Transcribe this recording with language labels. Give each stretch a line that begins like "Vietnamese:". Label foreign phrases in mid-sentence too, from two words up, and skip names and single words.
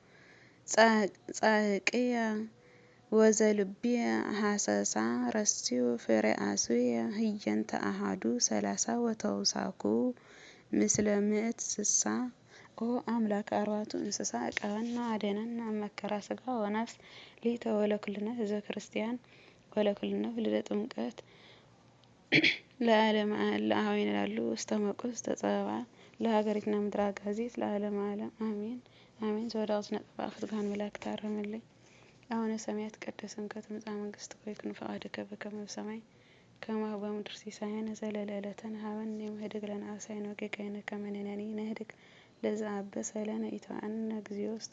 Geez: ጻሕቅየ ወዘልብየ ሐሰሳ ረስዩ ፍሬ አስብየ ህየንተ አሐዱ ሰላሳ ወተውሳኩ ምስለ ምእት ስሳ ኦ አምላከ አርባዕቱ እንስሳ ዕቀበነ አድኅነነ እመከራ ሥጋ ወነፍስ ሊተ ወለኩልነ ህዝበ ክርስቲያን ወለኩልነ ወልደ ጥምቀት ለዓለመ አኀዊነ ላሉ ውስተ መቁስ ተጸብአ ለሀገሪቱና ምድረ አጋዚት ለዓለመ ዓለም አሜን አሜን። ዘወዳእኩ ነጠፋ ክትጓን መላክ ታረምልኝ አቡነ ሰማያት ይትቀደስ ስምከ ትምጻእ መንግሥትከ ወይኩን ፈቃድከ በከመ በሰማይ ከማሁ በምድር ሲሳየነ ዘለለዕለትነ ሀበነ ዮም ህድግ ለነ አበሳነ ወጌጋየነ ከመ ንሕነኒ ንህድግ ለዘአበሰ ለነ ኢታብአነ እግዚኦ ውስተ